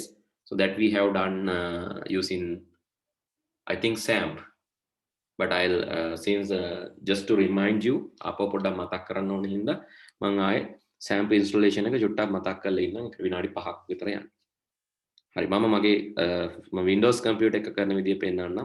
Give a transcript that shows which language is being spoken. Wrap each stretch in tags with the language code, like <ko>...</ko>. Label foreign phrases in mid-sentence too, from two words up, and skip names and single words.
<en>So that we have done using, I think, SAMP. But I'll since just to remind you,</en> <si>අප පොඩ්ඩක් මතක් කරන්න ඕන හින්දා මම ආයේ SAMP installation එක චුට්ටක් මතක් කරලා ඉන්නම්. ඒක විනාඩි 5ක් විතර යනවා. හරි මම මගේ Windows computer එක කරන විදිය පෙන්නන්නම්.</si>